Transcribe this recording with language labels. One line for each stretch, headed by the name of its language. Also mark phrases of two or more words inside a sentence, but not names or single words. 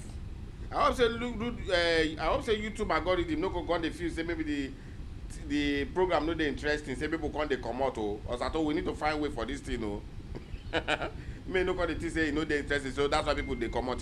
Nigerian Pidgin: I hope say I hope say YouTube algorithm no go go the feel say maybe the program no dey interesting say people come dey comot o. As I told we need to find way for this thing o. May no come dey think say e no dey interesting so that's why people dey comot.